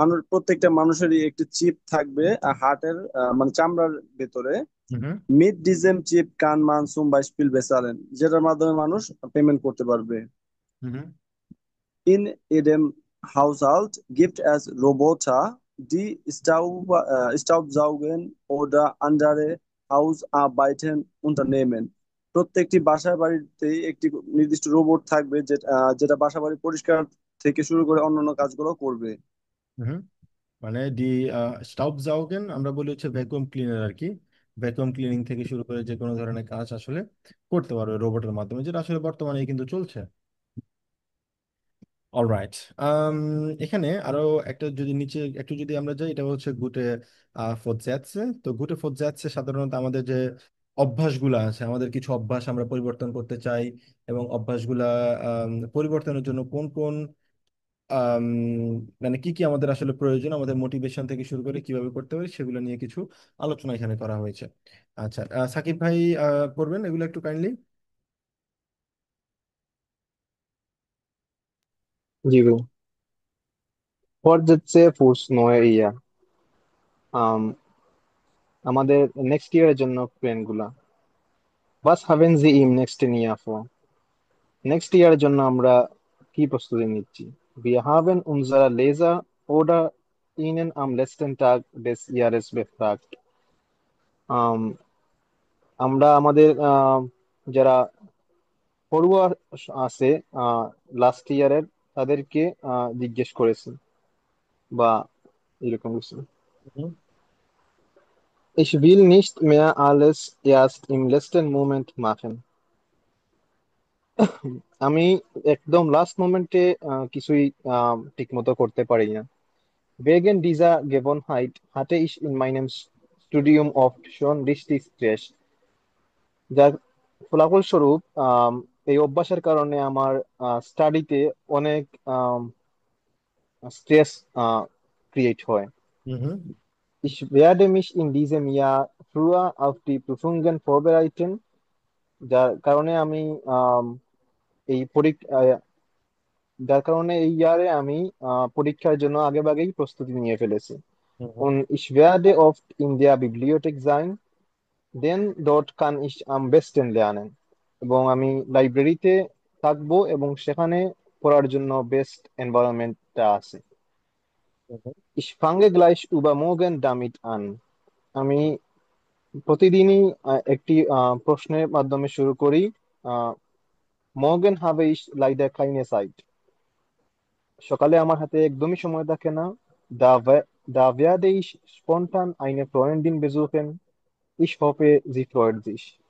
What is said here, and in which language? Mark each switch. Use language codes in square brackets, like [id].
[bn] প্রত্যেকটা মানুষেরই একটি চিপ থাকবে হার্টের মানে চামড়ার ভেতরে। হুম। [de] Mit diesem Chip kann man zum Beispiel bezahlen, [bn] যেটার মাধ্যমে মানুষ পেমেন্ট করতে পারবে। হুম। [de] In jedem Haushalt gibt es Roboter, die Staubsaugen oder andere Hausarbeiten unternehmen. [bn] প্রত্যেকটি বাসা বাড়িতেই একটি নির্দিষ্ট রোবট থাকবে, যেটা বাসা বাড়ি পরিষ্কার থেকে শুরু করে অন্যান্য কাজগুলো করবে। হুম। মানে স্টাউবজাউগেন আমরা বলি হচ্ছে ভ্যাকুয়াম ক্লিনার আর কি। ভ্যাকুয়াম ক্লিনিং থেকে শুরু করে যে কোনো ধরনের কাজ আসলে করতে পারবে রোবটের মাধ্যমে, যেটা আসলে বর্তমানে কিন্তু চলছে। অলরাইট। এখানে আরো একটা যদি নিচে একটু যদি আমরা যাই, এটা হচ্ছে গুটে ফোরজাতসে। তো গুটে ফোরজাতসে সাধারণত আমাদের যে অভ্যাসগুলো আছে, আমাদের কিছু অভ্যাস আমরা পরিবর্তন করতে চাই, এবং অভ্যাসগুলা পরিবর্তনের জন্য কোন কোন আম, মানে কি কি আমাদের আসলে প্রয়োজন, আমাদের মোটিভেশন থেকে শুরু করে কিভাবে করতে পারি, সেগুলো নিয়ে কিছু আলোচনা এখানে করা হয়েছে। আচ্ছা, সাকিব ভাই পড়বেন এগুলো একটু কাইন্ডলি। জি ভাই। [de] Fortsätze fürs neue Jahr. [bn] আম, আমাদের নেক্সট ইয়ারের জন্য প্ল্যান গুলা। [de] Was haben Sie im nächsten Jahr vor? [bn] Next ইয়ারের জন্য আমরা কি প্রস্তুতি নিচ্ছি? [de] Wir haben unsere Leser oder Ihnen am letzten Tag des Jahres befragt. [bn] আম, আমরা আমাদের যারা পড়ুয়া আছে লাস্ট ইয়ারের, তাদেরকে জিজ্ঞেস করেছি বা এরকম কিছু। হুম। [de] Ich will nicht mehr alles erst im letzten Moment machen. [bn] আমি একদম লাস্ট মোমেন্টে কিছুই ঠিক মতো করতে পারি না। [de] Wegen dieser Gewohnheit hatte ich in meinem Studium oft schon richtig Stress. [bn] যার ফলাফলস্বরূপ এই অভ্যাসের কারণে আমার স্টাডিতে অনেক স্ট্রেস ক্রিয়েট হয়। হুম। [de] Ich werde mich in diesem Jahr früher auf die Prüfungen vorbereiten, [bn] যার কারণে আমি আম, এই পরীক্ষা যার কারণে এই ইয়ারে আমি পরীক্ষার জন্য আগেভাগেই প্রস্তুতি নিয়ে ফেলেছি। হুম। [de] Und ich werde oft in der Bibliothek sein, denn dort kann ich am besten lernen. [bn] এবং আমি লাইব্রেরিতে থাকবো এবং সেখানে পড়ার জন্য বেস্ট এনভায়রনমেন্টটা আছে। হুম। [de] Ich fange gleich übermorgen damit an. [bn] আমি প্রতিদিনই একটি প্রশ্নের মাধ্যমে শুরু করি। [de] আহ morgen habe ich leider keine Zeit. [bn] সকালে আমার হাতে একদমই সময় থাকে না। [de] Da werde ich spontan eine Freundin besuchen. Ich hoffe, sie freut sich.